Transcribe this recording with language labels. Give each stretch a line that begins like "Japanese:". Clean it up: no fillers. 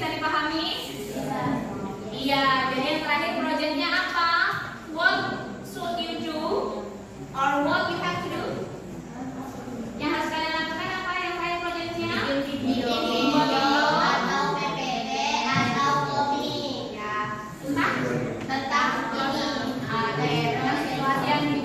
Indonesian: Iya, jadi yang terakhir proyeknya apa?
English: What should you do or what you have to do?
Indonesian: Yang harus kalian lakukan apa yang terakhir proyeknya? Bikin video atau PPT atau komik Ya, tentang ini. Oke, tentang situasi yang